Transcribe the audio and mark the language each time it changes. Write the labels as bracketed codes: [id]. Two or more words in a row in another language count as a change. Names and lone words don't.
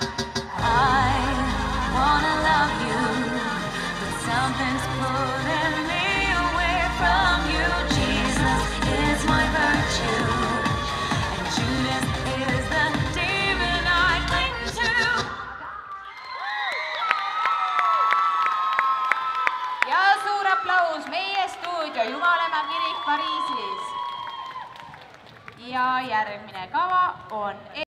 [en] I wanna love you, but something's pulling me away from you. Jesus is my virtue, and Judas is the demon I cling to. [et] Ja suur aplaus meie stuudio Jumalamaa kirik Pariisis. Ja järgmine kava on